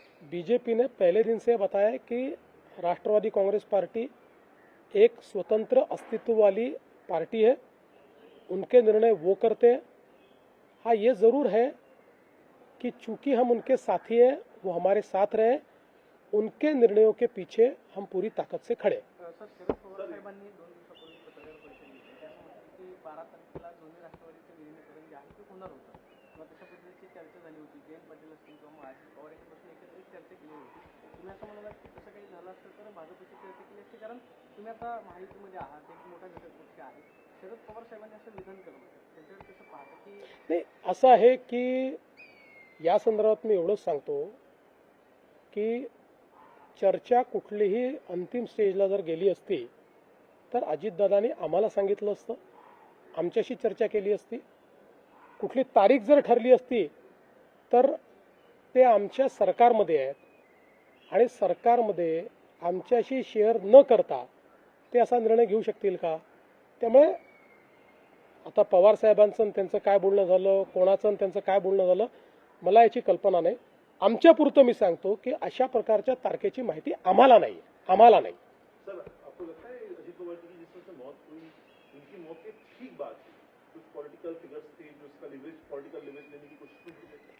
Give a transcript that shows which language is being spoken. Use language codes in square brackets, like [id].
[hi] BJP ने पहले दिन से बताया कि राष्ट्रवादी कांग्रेस पार्टी एक स्वतंत्र अस्तित्व वाली पार्टी है, उनके निर्णय वो करते हैं. हाँ, ये ज़रूर है कि चूंकि हम उनके साथी हैं, वो हमारे साथ रहे, उनके निर्णयों के पीछे हम पूरी ताकद से खड़े. [mr] सर, शरद पवार साहेबांनी 2 दिवसापूर्वी पत्रकार परिषद घेतली, त्यामध्ये की 12 तारखेला दोन्ही राष्ट्रवादीचं विलीनीकरण जे आहे ते होणार होतं किंवा तशा पद्धतीची चर्चा झाली होती. जयंत पाटील असतील किंवा मग अजित पवार यांच्यापासून एकत्रित चर्चा केली होती. तुम्ही असं म्हणालात की तसं काही झालं असतं तर भाजपची चर्चा केली असती, कारण तुम्ही आता महायुतीमध्ये आहात, एक मोठा घटक पक्ष आहे. शरद पवार साहेबांनी असं विधान केलं होतं, त्याच्यावर कसं पाहता की? नाही, असं आहे की या संदर्भात मी एवढंच सांगतो की चर्चा कुठलीही अंतिम स्टेजला जर गेली असती तर अजितदादांनी आम्हाला सांगितलं असतं, आमच्याशी चर्चा केली असती. कुठली तारीख जर ठरली असती तर ते आमच्या सरकारमध्ये आहेत आणि सरकारमध्ये आमच्याशी शेअर न करता ते असा निर्णय घेऊ शकतील का? त्यामुळे आता पवार साहेबांचं आणि त्यांचं काय बोलणं झालं, कोणाचं आणि त्यांचं काय बोलणं झालं, मला याची कल्पना नाही. आमच्यापुरतं मी सांगतो की अशा प्रकारच्या तारखेची माहिती आम्हाला नाही. [hi] सर आपको लगता है अजीत पवार जी की जिस तरह से मौत हुई, उनकी मौत की ठीक बात थी, कुछ पॉलिटिकल फिगर्स थे जो उसका लिवरेज, पॉलिटिकल लिवरेज लेने की कोशिश की थी?